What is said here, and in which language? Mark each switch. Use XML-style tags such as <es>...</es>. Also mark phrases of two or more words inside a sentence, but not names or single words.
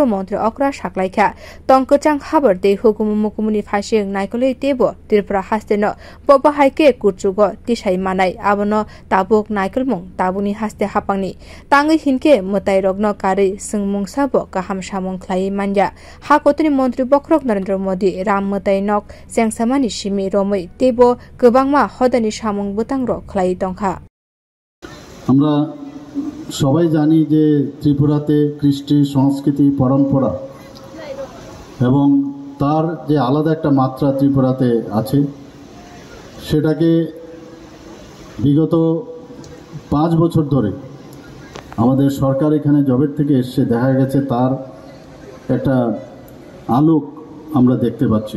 <trp>montri okra saklaikha tongkochang habar de hukumumukumuni phasing naikol tebo tirpura haste no bwkhak kurchugo tisai manai abono tabuk naikol mung tabuni haste hapangni tangi hinke mwtai rogno kari sungmung sabo kaham samung khlai manja hakotni montri bokrok Narendra Modi ram mwtai nok jengsamani simi romoi tebo gobangma hodani samung butangro khlai tongkha</trp> <bn>আমরা সবাই জানি যে ত্রিপুরাতে কৃষ্টি সংস্কৃতি পরম্পরা এবং তার যে আলাদা একটা মাত্রা ত্রিপুরাতে আছে সেটাকে বিগত 5 বছর ধরে আমাদের সরকার এখানে জবের থেকে এসে দেখা গেছে তার একটা আলোক আমরা দেখতে পাচ্ছি।</bn>